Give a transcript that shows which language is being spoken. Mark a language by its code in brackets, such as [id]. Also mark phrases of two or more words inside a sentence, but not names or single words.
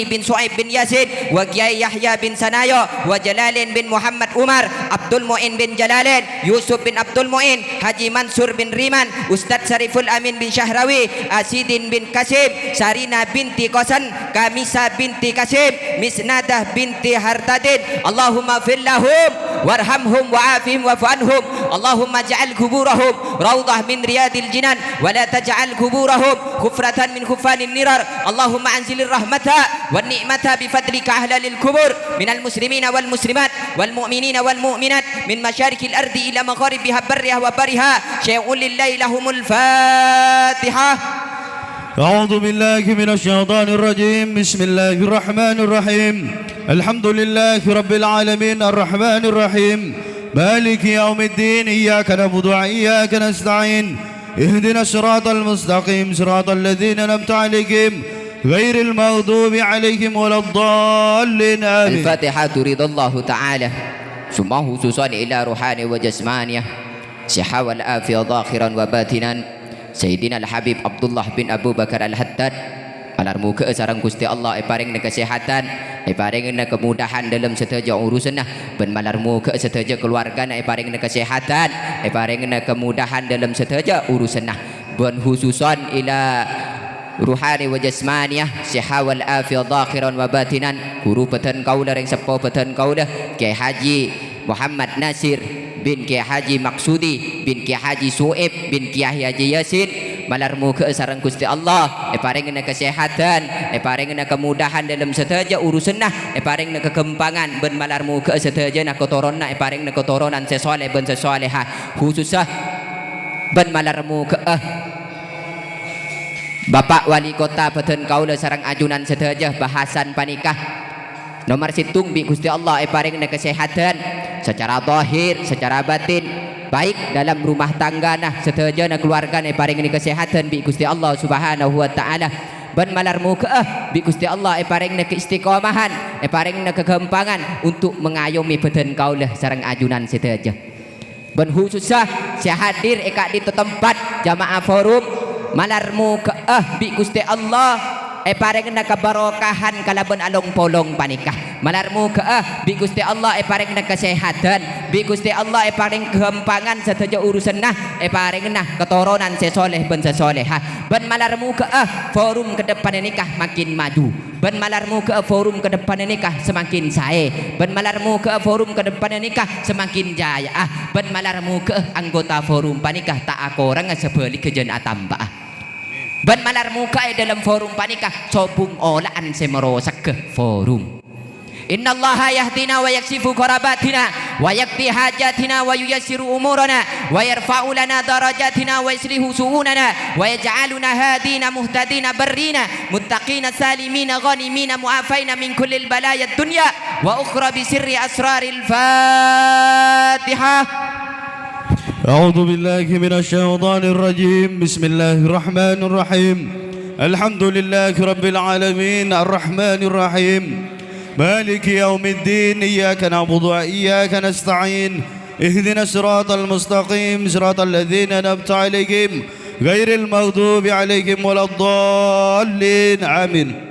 [ar] بن صعيب بن ياسين وكي يحيى بن سنايو وجلال بن محمد عمر عبد المعين بن جلالين يوسف بن عبد المعين حاجي منصور بن ريمان أستاذ شريف الأمين بن شهراوي أسيدين بن كسيب سارينا بنتي قسن كاميسا بنتي كسيب مسنادة بنتي هرتدين اللهم اغفر لهم وارحمهم وعافهم واعف عنهم اللهم اجعل قبورهم روضة من رياض الجنان ولا تجعل قبورهم حفرة من حفر النيران. اللهم أنزل الرحمة والنعمة بفضلك على أهل القبور من المسلمين والمسلمات والمؤمنين والمؤمنات من مشارق الأرض إلى مغاربها برها وبحرها شيء لله لهم الفاتحة. أعوذ بالله من الشيطان الرجيم بسم الله الرحمن الرحيم الحمد لله رب العالمين الرحمن الرحيم مالك يوم الدين إياك نعبد وإياك نستعين اهدنا الصراط المستقيم صراط الذين أنعمت عليهم غير المغضوب عليهم ولا الضالين آمين. الفاتحة رضا الله تعالى ثم خصوصا إلى روحاني وجسمانية صحة والعافية ظاهرا وباطنا Sayyidina Al-Habib Abdullah bin Abu Bakar Al-Haddad [mad] alarmuga sareng Gusti Allah paring kesehatan paring kemudahan [id] dalam setiap urusan [mad] ben malarmuga setiap keluarga paring kesehatan paring kemudahan [id] dalam setiap urusan [mad] ben khususan [ar] إلى روحاني وجسمانية صحة والعافية ظاهرا وباطنا [mad] guru peten kaula ring sepo peten kaula Kiai Haji Muhammad Nasir bin Kiai Haji Maksudi bin Kiai Haji Suib bin Kiai Haji Yasin malarmuga sareng Gusti Allah paring kesehatan paring kemudahan [id] dalam setiap urusan [mad] paring kegempangan ben malarmuga setiap kotoran paring kotoronan sesoleh ben sesolehah khususah ben malarmuga Bapak Wali Kota Peten kaula sareng ajunan sedaya bahasan panikah nomor situng bi Gusti Allah paring kesehatan secara zahir secara batin baik [id] dalam rumah tangga [mad] sedaya keluarga paring kesehatan bi Gusti Allah [ar] سبحانه وتعالى [mad] ban malarmuga bi Gusti Allah paring keistiqomahan paring kegempangan untuk mengayomi peten kaula sareng ajunan sedaya ban khususah saya hadir di tempat jamaah forum malarmuga bi Gusti Allah paring kebarokahan kalaban along polong panikah malarmuga bi Gusti Allah paring kesehatan bi Gusti Allah paring kegempangan setiap urusan paring ketoronan sesoleh ben sesolehah ban malarmuga forum ke depan nikah makin maju ban malarmuga forum ke depan nikah semakin sae ban malarmuga forum ke depan nikah semakin jaya ban malarmuga anggota forum panikah tak akorang sebalik kejen atamba ban malarmuga dalam forum panikah sobung olaan semerosak ke forum. [ar] إن الله يهدينا ويكشف كرباتنا ويقضي حاجاتنا وييسر أمورنا ويرفع لنا درجاتنا ويصلح شؤوننا ويجعلنا هادين مهتدين بارين متقين سالمين غانمين معافين من كل البلايا دنيا وأخرى بسر أسرار الفاتحة. أعوذ بالله من الشيطان الرجيم بسم الله الرحمن الرحيم الحمد لله رب العالمين الرحمن الرحيم مالك يوم الدين إياك نعبد وإياك نستعين اهدنا الصراط المستقيم صراط الذين أنعمت عليهم غير المغضوب عليهم ولا الضالين آمين.